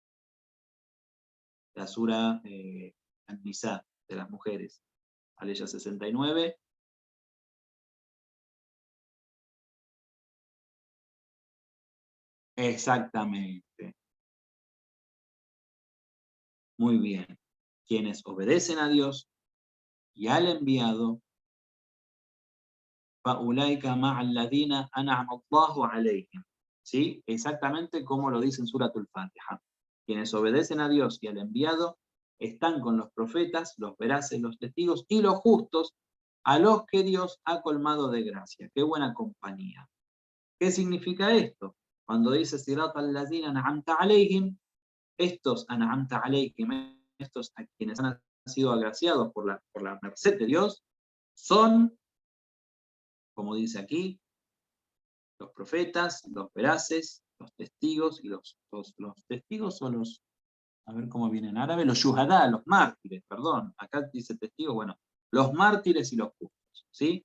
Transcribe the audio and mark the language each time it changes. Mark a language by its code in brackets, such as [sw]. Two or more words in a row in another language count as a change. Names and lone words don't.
[es] La sura An-Nisa, de las mujeres, aleya 69. Exactamente. Muy bien. Quienes obedecen a Dios y al enviado, [ar] فَأُولَٰئِكَ مَعَ الَّذِينَ أَنْعَمَ اللَّهُ عَلَيْهِمْ. [es] ¿Sí? Exactamente como lo dice en Suratul Fatiha. Quienes obedecen a Dios y al enviado están con los profetas, los veraces, los testigos y los justos, a los que Dios ha colmado de gracia. ¡Qué buena compañía! ¿Qué significa esto? Cuando dice [ar] صراط الذين أنعمت عليهم, [es] estos [ar] أنعمت عليهم, [es] estos a quienes han sido agraciados por la merced de Dios, son, como dice aquí, los profetas, los veraces, los testigos, y los testigos son los, a ver cómo viene en árabe, los yuhadá, los mártires, perdón, acá dice testigos, bueno, los mártires y los justos, ¿sí?